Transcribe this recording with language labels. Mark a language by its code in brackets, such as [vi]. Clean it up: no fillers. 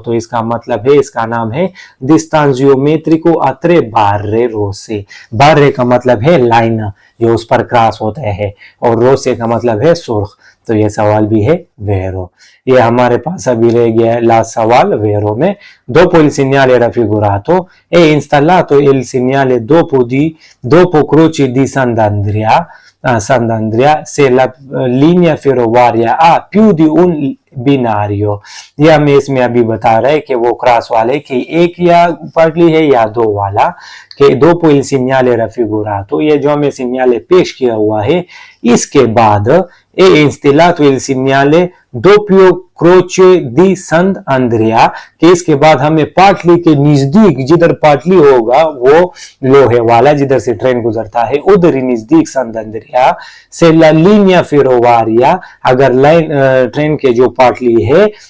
[hi] तो इसका मतलब है, इसका नाम है डिस्टेंसियोमेट्रिको [it] a 3 barre rosse। [hi] बारे का मतलब है लाइन जो उस पर क्रॉस होता है, और रोसे का मतलब है सुर्ख। तो ये सवाल भी है वेरो। ये हमारे पास अभी रह गया है लास्ट सवाल वेरो में। [it] dopo il segnale raffigurato è installato il segnale dopo croce di Sant'Andrea se la linea ferroviaria ha più di un बिनारियो। [hi] ये हमें इसमें अभी बता रहा है कि वो क्रॉस वाले की एक या पाटली है या 2 वाला [it] che dopo il segnale raffigurato, [hi] ये जो हमें segnale पेश किया हुआ है, इसके बाद [it] è installato il segnale doppio croce di Sant'Andrea, [hi] कि इसके बाद हमें पाटली के नजदीक, जिधर पाटली होगा वो लोहे वाला जिधर से ट्रेन गुजरता है, उधर ही नजदीक Sant'Andrea से [it] la linea ferroviaria, [hi] अगर लाइन ट्रेन के जो पाटली है